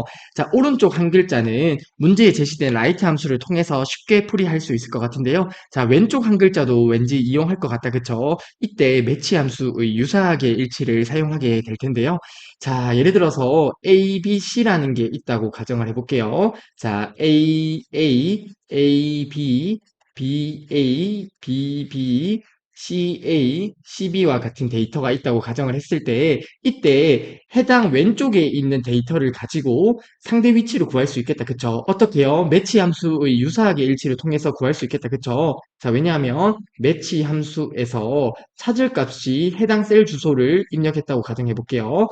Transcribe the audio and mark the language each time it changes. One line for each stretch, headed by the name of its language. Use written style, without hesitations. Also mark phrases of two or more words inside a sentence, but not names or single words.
Korean: 자, 오른쪽 한 글자는 문제에 제시된 라이트 함수를 통해서 쉽게 풀이할 수 있을 것 같은데요. 자, 왼쪽 한 글자도 왠지 이용할 것 같다. 그쵸? 이때 매치 함수의 유사하게 일치를 사용하게 될 텐데요. 자, 예를 들어서 A, B, C라는 게 있다고 가정을 해볼게요. 자, A, A, A, B, B, A, B, B, CA, CB와 같은 데이터가 있다고 가정을 했을 때 이때 해당 왼쪽에 있는 데이터를 가지고 상대 위치를 구할 수 있겠다. 그쵸? 어떻게요? 매치 함수의 유사하게 일치를 통해서 구할 수 있겠다. 그쵸? 자, 왜냐하면 매치 함수에서 찾을 값이 해당 셀 주소를 입력했다고 가정해 볼게요.